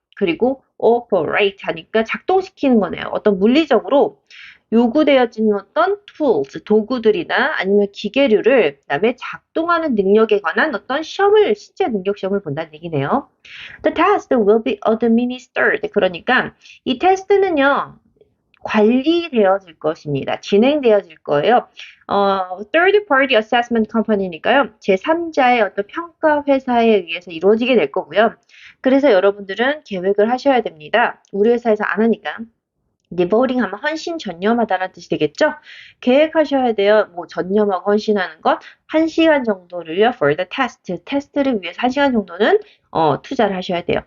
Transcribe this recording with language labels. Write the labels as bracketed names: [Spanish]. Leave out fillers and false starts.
[Korean] 그리고 operate 하니까 작동시키는 거네요. 어떤 물리적으로 요구되어지는 어떤 tools, 도구들이나 아니면 기계류를, 그다음에 작동하는 능력에 관한 어떤 시험을, 실제 능력 시험을 본다는 얘기네요. [English] The test will be administered. [Korean] 그러니까 이 테스트는요, 관리되어질 것입니다. 진행되어질 거예요. [English] third party assessment company니까요. [Korean] 제3자의 어떤 평가 회사에 의해서 이루어지게 될 거고요. 그래서 여러분들은 계획을 하셔야 됩니다. 우리 회사에서 안 하니까. devoting 하면 헌신, 전념하다라는 뜻이 되겠죠? 계획하셔야 돼요. 뭐 전념하고 헌신하는 것 1시간 정도를요. [English] for the test, [Korean] 테스트를 위해서 1시간 정도는 투자를 하셔야 돼요.